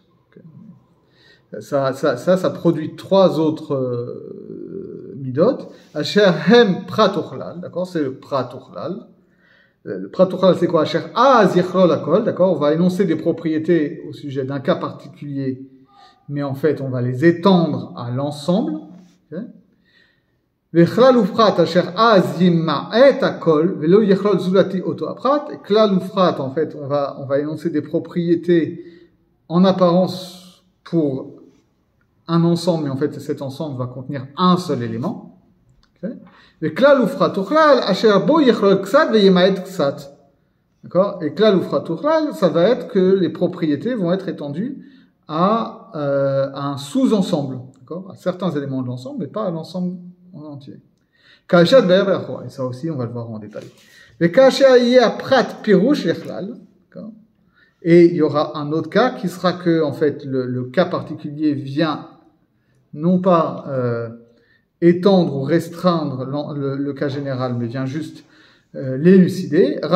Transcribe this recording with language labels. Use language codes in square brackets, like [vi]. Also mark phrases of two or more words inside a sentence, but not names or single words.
[fr] Ça produit trois autres midot. [he] אשר הם פרט וכלל, [fr] d'accord, c'est le [he] פרט וכלל. [fr] Le [he] פרט וכלל, [fr] c'est quoi? [he] אשר אז יכלול הכל, [fr] d'accord, on va énoncer des propriétés au sujet d'un cas particulier, mais en fait, on va les étendre à l'ensemble. Okay. [he] וכלל ופרט אשר אז ימעט הכל ולא יכלול זולתי אותו הפרט. [fr] Et [he] כלל ופרט, [fr] en fait, on va énoncer des propriétés en apparence pour un ensemble, mais en fait cet ensemble va contenir un seul élément. [he] וכלל ופרט וכלל אשר בו יכלול קצת וימעט קצת. [fr] D'accord? Et [he] כלל ופרט וכלל, [fr] ça va être que les propriétés vont être étendues à un sous-ensemble, d'accord? À certains éléments de l'ensemble, mais pas à l'ensemble en entier. Et ça aussi, on va le voir en détail. Et il y aura un autre cas qui sera que, en fait, le cas particulier vient non pas étendre ou restreindre le cas général, mais vient juste l'élucider.